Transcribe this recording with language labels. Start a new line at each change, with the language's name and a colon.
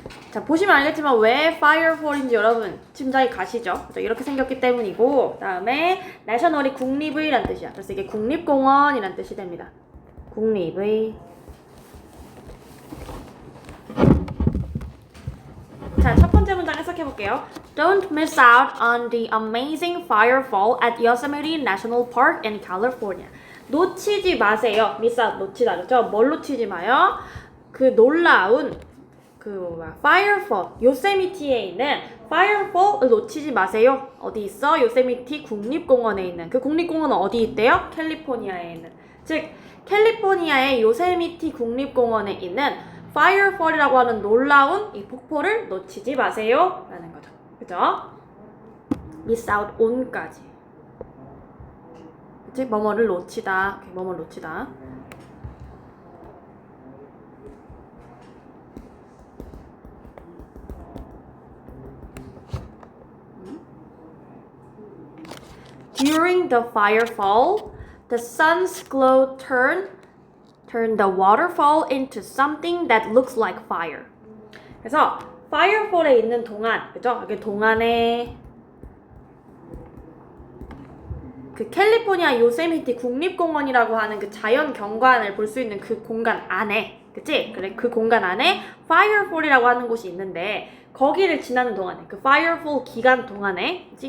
Korean: 자, 보시면 알겠지만 왜 firefall인지 여러분 짐작이 가시죠? 그래서 이렇게 생겼기 때문이고 다음에 national이 국립의란 뜻이야. 그래서 이게 국립공원이란 뜻이 됩니다. 국립의. 자, 첫 번째 문장 해석해볼게요.
English: Don't miss out on the amazing firefall at Yosemite National Park in California.
Korean: 놓치지 마세요.
English: miss out,
Korean: 놓치다 그렇죠? 뭘 놓치지 마요? 그 놀라운 firefall, 요세미티에 있는 firefall을 놓치지 마세요. 어디 있어? 요세미티 국립공원에 있는. 그 국립공원은 어디 있대요? 캘리포니아에 있는. 즉 캘리포니아의 요세미티 국립공원에 있는 firefall이라고 하는 놀라운 이 폭포를 놓치지 마세요 라는 거죠. 그죠?
English: miss out on까지.
Korean: 그치? 뭐뭐를 놓치다. 뭐뭐를 놓치다.
English: During the firefall, the sun's glow turned the waterfall into something that looks like fire.
Korean: 그래서 firefall에 있는 동안, 그죠? 여기 동안에 그 캘리포니아 요세미티 국립공원이라고 하는 그 자연 경관을 볼 수 있는 그 공간 안에, 그치? 그래, 그 공간 안에 firefall이라고 하는 곳이 있는데 거기를 지나는 동안에, 그 firefall 기간 동안에 그치?